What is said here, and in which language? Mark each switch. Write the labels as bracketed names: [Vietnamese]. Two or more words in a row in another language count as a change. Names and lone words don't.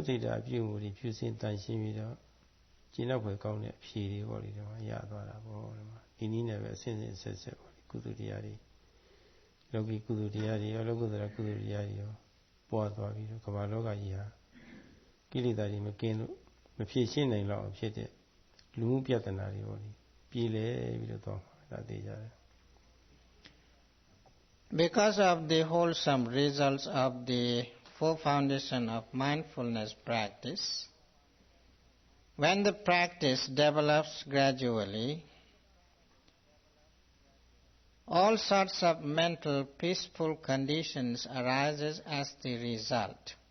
[Burmese] စိတ်ဓာတ်အပြုမှုတွေဖြူစင်တန်ရှင်းပြီးတော့ကျင့်တော့ဖွယ်ကောင်းတဲ့အဖြေတွေပေါ့လေဒီမှာရသွားတာပေါ့ဒီမှာဒီနည်းနဲ့ပဲအစဉ်စဉ်ဆက်ဆက်ပေါ့လေကုသိုလ်တရားတွေလောကီကုသိုလ်တရားတွေရောလောကုတ္တရာကုသိုလ်တရားတွေရောပွားသွားပြီးတော့ကမ္ဘာလောကကြီးဟာကိလေသာတွေမကင်းလို့မဖြေရှင်းနိုင်တော့ဖြစ်တဲ့လူမှုပြဿနာတွေပေါ့လေပြေးလဲပြီးတော့သွားမှာဒါသိကြတယ် [English] Because of the wholesome results of the four foundation of mindfulness practice, when the practice develops gradually, all sorts of mental peaceful conditions arises as the result.